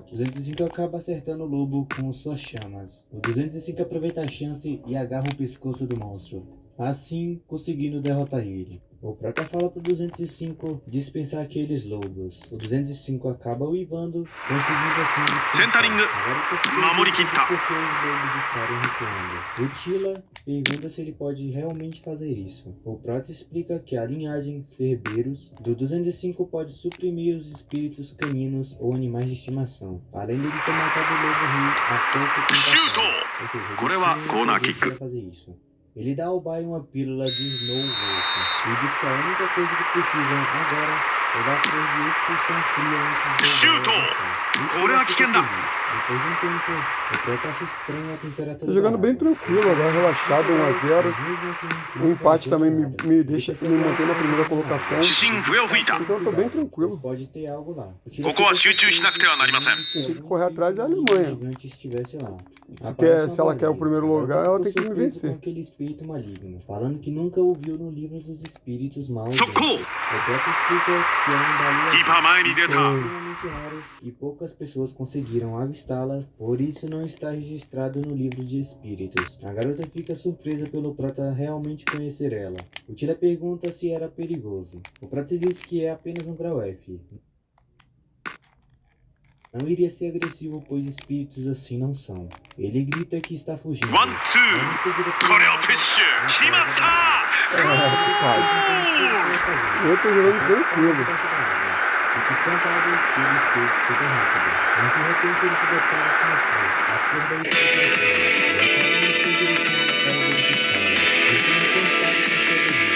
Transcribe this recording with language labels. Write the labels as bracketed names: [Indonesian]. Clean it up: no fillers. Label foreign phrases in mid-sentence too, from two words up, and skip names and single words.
[Portuguese] O 205 acaba acertando o lobo com suas chamas. O 205 aproveita a chance e agarra o pescoço do monstro, assim conseguindo derrotar ele. O Prota fala pro 205 dispensar aqueles lobos. O 205 acaba uivando, conseguindo assim dispensar. [Japanese] センタリング [Portuguese] Agora eu tô [Japanese] 守り切った [Portuguese] por que os lobos estarem recuando. O Tila pergunta se ele pode realmente fazer isso. O Prota explica que a linhagem Cerberus do 205 pode suprimir os espíritos caninos ou animais de estimação, além dele ter matado o lobo rei há pouco tempo atrás. Ou seja, ele [Japanese] これは [Portuguese] tinha [Japanese] コーナーキッ [Portuguese] poder [Japanese] ク [Portuguese] para fazer isso. Ele dá ao Bai uma pílula de Snow Wolf e diz que a única coisa que precisam agora é dar flor de expulsão fria antes de Shoot! Ora, que anda! Depois de um tempo, o Prota acha estranho a temperatura. Tô jogando da bem água. tranquilo, agora relaxado, 1 a 0. Mas mesmo assim, O empate também me Ele deixa precisa me manter na primeira colocação. [Japanese] 主審笛を吹いた [Portuguese] Então eu tô bem Mas tranquilo. pode ter algo lá. [Japanese] ここは集中しなくてはなりません [Portuguese] Quem tem que correr atrás é a Alemanha. Gigante estivesse lá. Se ela quer o primeiro lugar, ela tem que me Com vencer. aquele espírito maligno, falando que nunca ouviu no livro dos espíritos maus. [Japanese] 速攻 [Portuguese] O Prota explica que é um baú [Japanese] キーパー前に出た [Portuguese] extremamente raro e poucas pessoas conseguiram avistá-la, por isso não está registrado no livro de espíritos. A garota fica surpresa pelo Prota realmente conhecer ela. O Tila pergunta se era perigoso. O Prota diz que é apenas um grau F. Não iria ser agressivo, pois espíritos assim não são. Ele grita que está fugindo. [Japanese] ワンツーこれをプッシュ決まった [Portuguese] Eu tô jogando tranquilo. Fica espantado pelo espírito super rápido. Mas de repente ele se depara com a flor. A flor da expectativa. E acaba indo em direção para verificá-la. Ele tem encantado com sua bebida.